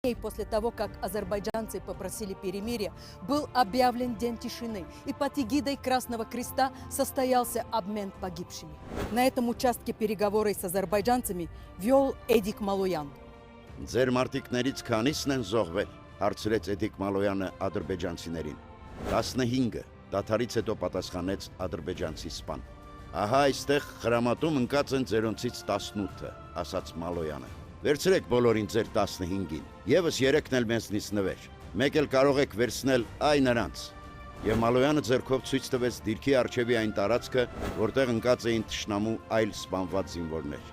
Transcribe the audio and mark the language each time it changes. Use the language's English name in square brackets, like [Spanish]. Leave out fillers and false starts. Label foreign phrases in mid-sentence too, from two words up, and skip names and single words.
[Russian] И после того, как азербайджанцы попросили перемирия, был объявлен день тишины, и под эгидой Красного Креста состоялся обмен погибшими. На этом участке переговоры с азербайджанцами вел Էդիկ Մալոյան. [Armenian] Ձեր մարտիկներից քանիսն են զոհվել, հարցրեց Էդիկ Մալոյանը ադրբեջանցիներին։ 15-ը, դադարից հետո պատասխանեց ադրբեջանցի սպան։ Ահա այստեղ խրամատում ընկած են ձերոնցից 18-ը, ասաց Մալոյանը։ Վերցրեք բոլորին ձեր 15-ին, եւս 3-ն էլ մեզնից նվեր։ Մեկ էլ կարող եք վերցնել այ նրանց։ Եվ Մալոյանը ձեռքով ցույց տվեց դիրքի առջևի այն տարածքը, որտեղ ընկած էին թշնամու այլ սպանված զինվորներ։